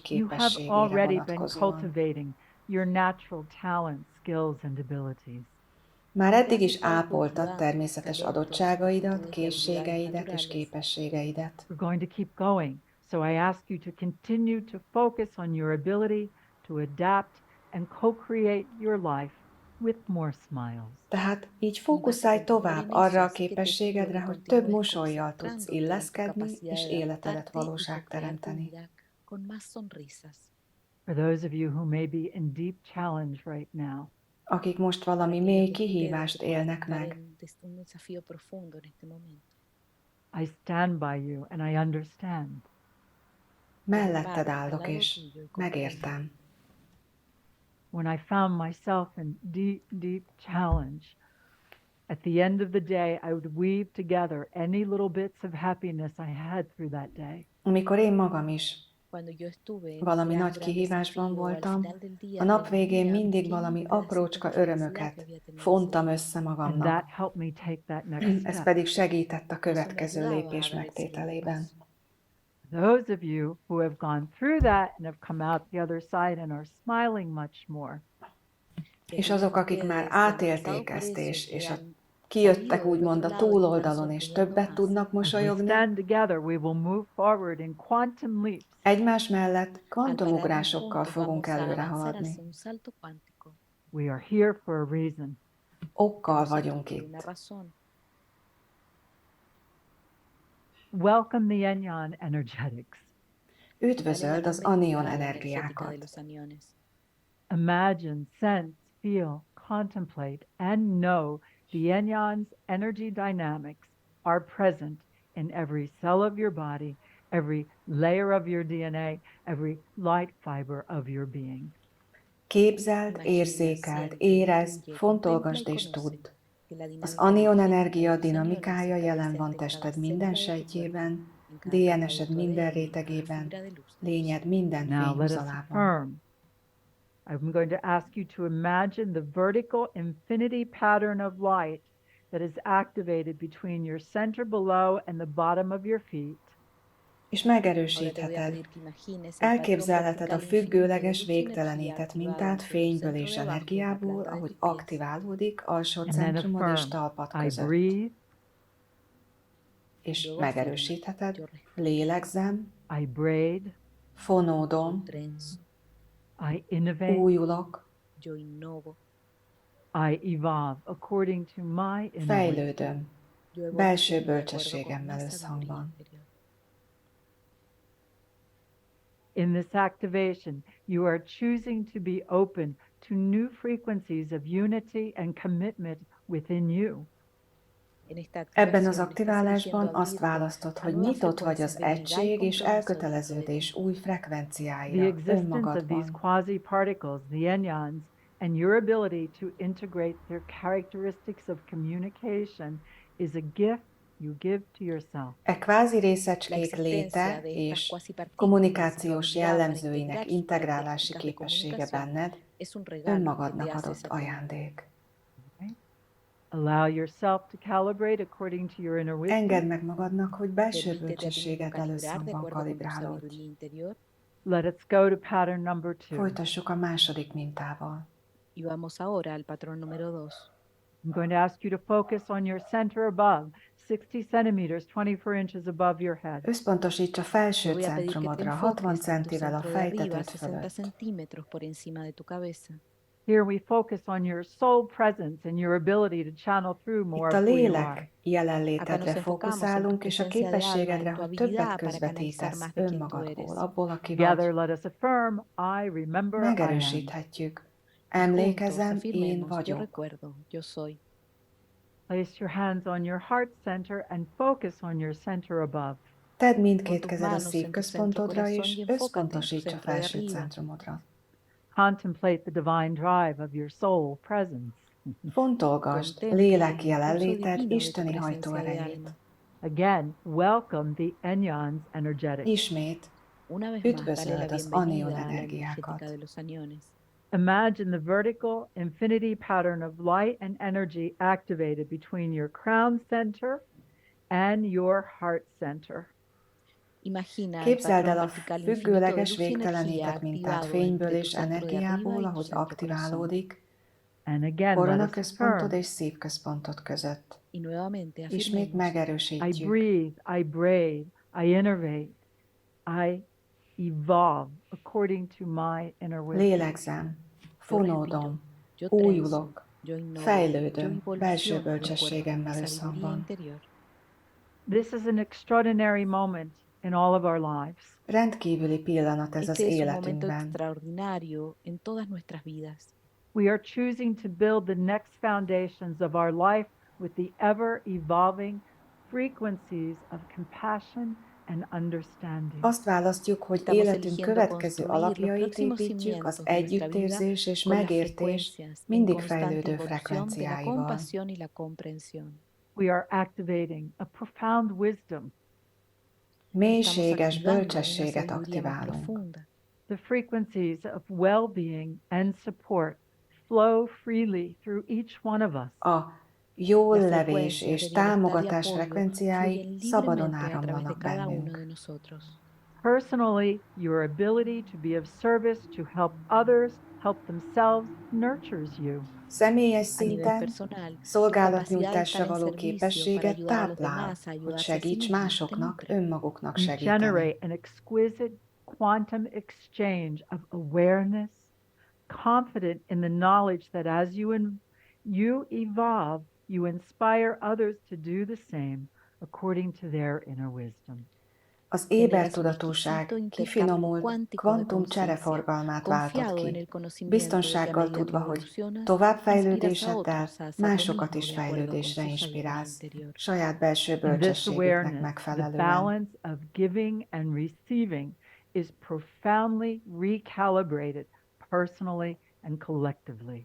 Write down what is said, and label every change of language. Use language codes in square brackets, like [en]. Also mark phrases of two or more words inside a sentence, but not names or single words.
[en] You have [hu] képességére [en] already been [hu] vonatkozóan. [en] cultivating your natural talents, skills, and abilities. [hu] Már eddig is ápoltad természetes adottságaidat, készségeidet és képességeidet. [en] We're going to keep going, so I ask you to continue to focus on your ability to adapt and co-create your life with more smiles. [hu] Tehát így fókuszálj tovább arra a képességedre, hogy több mosollyal tudsz illeszkedni és életedet valóságteremteni. [en] For those of you who may be in deep challenge right now, [hu] Akik most valami mély kihívást élnek meg, [en] I stand by you and I understand. [hu] melletted állok és megértem. [en] When I found myself in deep, deep challenge, at the end of the day, I would weave together any little bits of happiness I had through that day. [hu] Amikor én magam is valami nagy kihívásban voltam, a nap végén mindig valami aprócska örömöket fontam össze [en] And [hu] magamnak. [en] that helped me take that next [hu] Ez [en] step. [hu] pedig segített a következő lépés megtételében. [en] Those of you who have gone through that and have come out the other side and are smiling much more, [hu] És azok, akik már átélték ezt, és kijöttek úgymond a túloldalon, és többet tudnak [en] as we [hu] mosolyogni, [en] stand together, we will move forward in quantum leaps. [hu] egymás mellett kvantumugrásokkal fogunk előre haladni. [en] We are here for a reason. [hu] Okkal vagyunk itt. [en] Welcome the Enyon energetics. [hu] Üdvözöld az anion energiákat. [en] Imagine, sense, feel, contemplate, and know the Enyon's energy dynamics are present in every cell of your body, every layer of your DNA, every light fiber of your being. [hu] Képzeld, érzékeld, érezd, fontolgasd és tudd. Az anion energia dinamikája jelen van tested minden sejtjében, DNS-ed minden rétegében, lényed minden [en] Now let us [hu] fényhúzalában. [en] affirm. I'm going to ask you to imagine the vertical infinity pattern of light that is activated between your center below and the bottom of your feet. [hu] És [es] Ahora te voy a [hu] megerősítheted. [es] pedir que imagines el patrón [hu] Elképzelheted a [es] vertical infinito de [hu] függőleges, [es] luz y energía [hu] végtelenített [es] activado [hu] mintát [es] entre tu [hu] fényből [es] centro [hu] és [es] de abajo y la [hu] energiából, [es] planta de [hu] ahogy [es] tus pies. [hu] aktiválódik alsó [en] And then [hu] centrumod és [en] affirm, [hu] talpad [en] I [hu] között. [en] breathe, [hu] És [es] Luego afirma, [hu] megerősítheted. [es] yo respiro, [en] I [hu] Lélegzem, [en] braid, [es] yo [hu] fonódom, [es] trenzo, [en] I innovate, [hu] újulok, [es] yo innovo, [en] I evolve according to my inner wisdom. [hu] fejlődöm, [es] yo evoluciono [hu] belső [es] de acuerdo con mi [hu] bölcsességemmel [es] sabiduría [hu] összhangban. [es] interior. [en] In this activation, you are choosing to be open to new frequencies of unity and commitment within you. [hu] Ebben az aktiválásban azt választod, hogy nyitott vagy az egység és elköteleződés új [en] The [hu] frekvenciáira [en] existence of these [hu] önmagadban. [en] quasi-particles, the anyons, and your ability to integrate their characteristics of communication is a gift you give to yourself. [hu] E kvázi részecskék léte és kommunikációs jellemzőinek integrálási képessége benned önmagadnak adott ajándék. [en] Allow yourself to calibrate according to your inner wisdom. [hu] Engedd meg magadnak, hogy belső bölcsességeddel összhangban kalibrálódj. [en] Let's go to pattern number 2. [hu] Folytassuk a második mintával. [es] Y vamos ahora al patrón número 2. [en] I'm going to ask you to focus on your center above, 60 centimeters, 24 inches above your head. [hu] Összpontosíts a felső centrumodra, 60 centivel a fejtetőd 60 fölött. [es] centímetros por encima de tu cabeza. [en] Here we focus on your soul presence and your ability to channel through more [hu] Itt a [en] of who you [hu] lélek [en] are. [hu] jelenlétedre fókuszálunk, és a képességedre, hogy többet közvetítesz önmagadból, abból, aki [en] Together, [hu] vagy. [en] let us affirm, I remember I am. [hu] Megerősíthetjük. Emlékezem, én [es] Yo [hu] vagyok. [es] recuerdo, yo soy. [en] Place your hands on your heart center and focus on your center above. [hu] Tedd mindkét kezed a szívközpontodra, és összpontosíts a felső centrumodra. [en] Contemplate the divine drive of your soul presence. [hu] Fontolgasd lélek jelenléted isteni hajtóerejét. [en] Again, welcome the Anyon's energetics. [hu] Ismét [es] Una vez más, dale la [hu] üdvözöld az [es] bienvenida [hu] anion [es] a la [hu] energiákat. [es] energética de los aniones. [en] Imagine the vertical infinity pattern of light and energy activated between your crown center and your heart center. [hu] Képzeld el a függőleges, végtelenített mintát fényből és energiából, ahogy aktiválódik [en] And again, let us [hu] koronaközpontod [en] affirm, [hu] és szívközpontod között. [es] Y nuevamente [hu] Ismét [es] afirmemos. [en] I [hu] megerősítjük. [en] breathe, I braid, I innovate, I evolve according to my inner wisdom. [hu] Lélegzem, fonódom, újulok, fejlődöm belső bölcsességemmel összhangban. [en] This is an extraordinary moment in all of our lives. [hu] Rendkívüli pillanat ez az [es] Este es un momento [hu] életünkben. [es] extraordinario en todas nuestras vidas. [en] We are choosing to build the next foundations of our life with the ever-evolving frequencies of compassion and understanding. [hu] Azt választjuk, hogy életünk következő alapjait építjük az együttérzés és megértés mindig fejlődő frekvenciáival. [en] We are activating a profound wisdom. [hu] Mélységes bölcsességet aktiválunk. [en] The frequencies of well-being and support flow freely through each one of us. [hu] A jól levés és támogatás frekvenciái szabadon áramlanak bennünk. [en] Personally, your ability to be of service to help others help themselves nurtures you. [hu] Személyes szinten szolgálatnyújtásra való képességet táplál, hogy segíts másoknak önmaguknak [en] You [hu] segíteni. [en] generate an exquisite quantum exchange of awareness, confident in the knowledge that as you evolve, you inspire others to do the same according to their inner wisdom. [hu] Az ébertudatúság kifinomult kvantum csereforgalmát váltott ki, biztonsággal tudva, hogy továbbfejlődéseddel másokat is fejlődésre inspirálsz, saját belső [en] In this [hu] bölcsességüknek [en] awareness, the [hu] megfelelően. [en] balance of giving and receiving is profoundly recalibrated personally and collectively.